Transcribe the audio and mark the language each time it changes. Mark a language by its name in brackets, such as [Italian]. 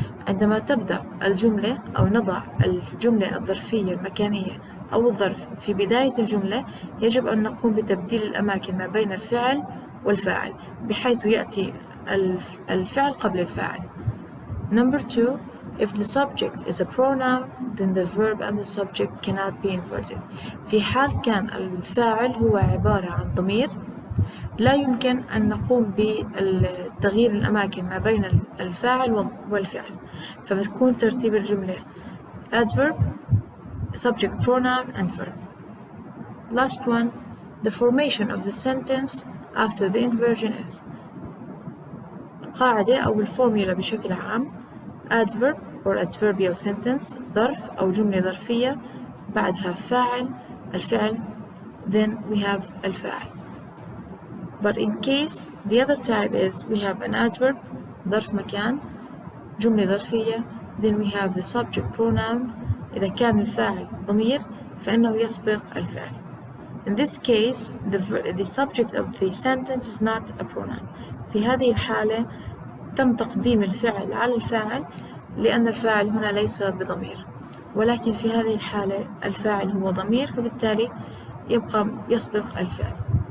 [Arabic] عندما تبدأ الجملة أو نضع الجملة الظرفية المكانية أو الظرف في بداية الجملة, يجب أن نقوم بتبديل الأماكن ما بين الفعل والفاعل بحيث يأتي الفعل قبل الفاعل. [English] Number two, if the subject is a pronoun, then the verb and the subject cannot be inverted. [Arabic] في حال كان الفاعل هو عبارة عن ضمير, لا يمكن أن نقوم بتغيير الأماكن ما بين الفاعل والفعل, فبتكون ترتيب الجملة [English] adverb, subject, pronoun, and verb. Last one, the formation of the sentence after the inversion is [Arabic] قاعدة أو الفورميلا بشكل عام: [English] adverb or adverbial sentence, [Arabic] ظرف أو جملة ظرفية بعدها فاعل الفعل, [English] then we have [Arabic] الفاعل. [English] But in case the other type is we have an adverb, [Arabic] ظرف مكان, جملة ظرفية, [English] then we have the subject pronoun. [Arabic] إذا كان الفاعل ضمير فإنه يسبق الفعل. [English] In this case, the subject of the sentence is not a pronoun. [Arabic] في هذه الحالة تم تقديم الفعل على الفاعل لأن الفاعل هنا ليس بضمير, ولكن في هذه الحالة الفاعل هو ضمير, فبالتالي يسبق الفعل.